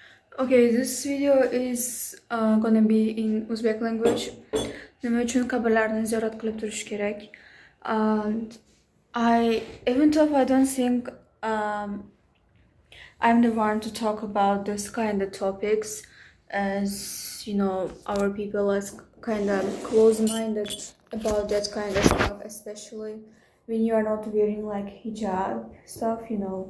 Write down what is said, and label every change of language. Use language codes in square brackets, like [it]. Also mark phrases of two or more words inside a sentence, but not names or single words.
[en] Okay, this video is gonna be in Uzbek language. [uz] Nima uchun qabrlarni ziyorat qilib turish kerak? [en] And even though I don't think I'm the one to talk about this kind of topics, as you know, our people are kind of close-minded about that kind of stuff, especially when you are not wearing like hijab stuff.